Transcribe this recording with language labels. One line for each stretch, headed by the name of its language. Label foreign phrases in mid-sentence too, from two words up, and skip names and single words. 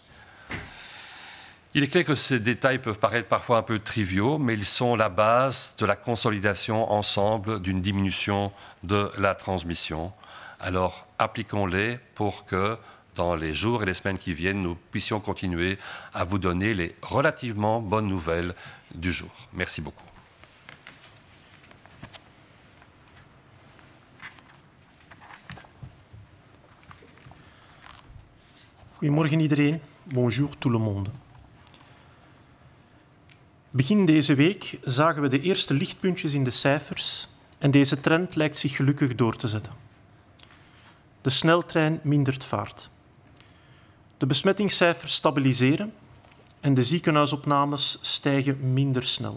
French: Il est clair que ces détails peuvent paraître parfois un peu triviaux, mais ils sont la base de la consolidation ensemble d'une diminution de la transmission. Alors appliquons-les pour que dans les jours et les semaines qui viennent, nous puissions continuer à vous donner les relativement bonnes nouvelles du jour. Merci beaucoup.
Dutch: Goedemorgen iedereen.
French: Bonjour tout le monde.
Dutch: Begin deze week zagen we de eerste lichtpuntjes in de cijfers en deze trend lijkt zich gelukkig door te zetten. De sneltrein mindert vaart. De besmettingscijfers stabiliseren en de ziekenhuisopnames stijgen minder snel.